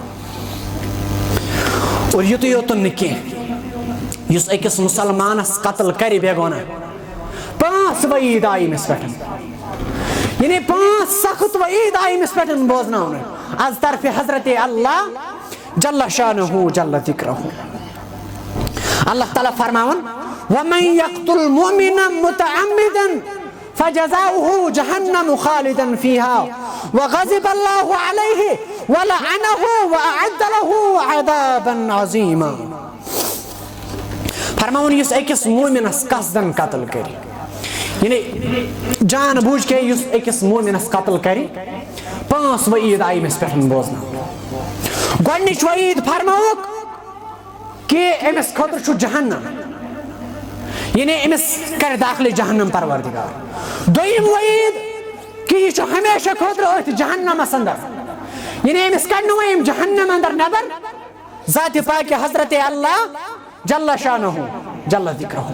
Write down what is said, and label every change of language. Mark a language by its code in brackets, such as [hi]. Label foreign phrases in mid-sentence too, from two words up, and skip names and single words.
[ks] और युत योतन नह युस अकिस मुसलमानस कत्ल करे बेगोना 5 वईद आई अमिस पे यानी 5 सख्त वईद आई अमिस पे बोजन आज तरफ हजरत अल्लाह [ar] جل شأنه جل ذكره. अल्लाह ताला फरमावन ومن يقتل مؤمنا متعمدا فجزاؤه جهنم خالدا فيها وغضب الله عليه ولعنه وأعد له عذابا عظيما. [ks] फरमावन युस अकिस मुमिनस कसदन कत्ल करी यानी [ur] جان بوجھ کے [ks] युस अकिस मुमिनस कत्ल करी 5 वईद आई अमिस पे बोजन। गोडनिच वईद फरमौक कि अमिस खतर छु जहन्नम यानी अमिस कर दाखिल जहन्नम परवरदिगार। दोयम वईद कि यह छु हमेशा खतर अथ जहन्नमस अंदर यानी अमिस कड़नो वयम जहन्नम अंदर नबर ज़ात पाक हजरत अल्लाह [ar] جل شأنه جل ذكره.